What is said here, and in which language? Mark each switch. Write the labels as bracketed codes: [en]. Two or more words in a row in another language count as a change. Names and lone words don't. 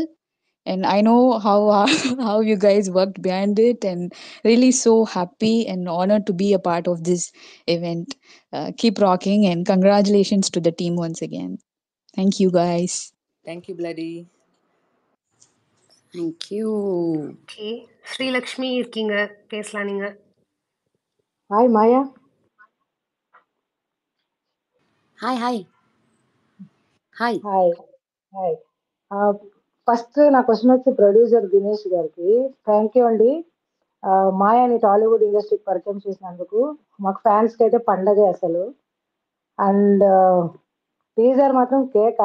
[en] And I know how how you guys worked behind it, and really so happy and honored to be a part of this event. Keep rocking, and congratulations to the team once again. Thank you, guys. Thank you, Bloody. Thank you. [ta] ஓகே, ஸ்ரீலக்ஷ்மி இருக்கீங்க, பேசலாம் நீங்க. ஹாய் மாயா. [en] hi hi hi hi hi. [te] ఫస్ట్ నా క్వశ్చన్ వచ్చి ప్రొడ్యూసర్ దినేష్ గారికి. [en] thank you [te] అండి, మాయాని టాలీవుడ్ ఇండస్ట్రీకి పరిచయం చేసినందుకు. మాకు ఫ్యాన్స్కి అయితే పండగే అసలు. [en] and teaser [te] మాత్రం కేక.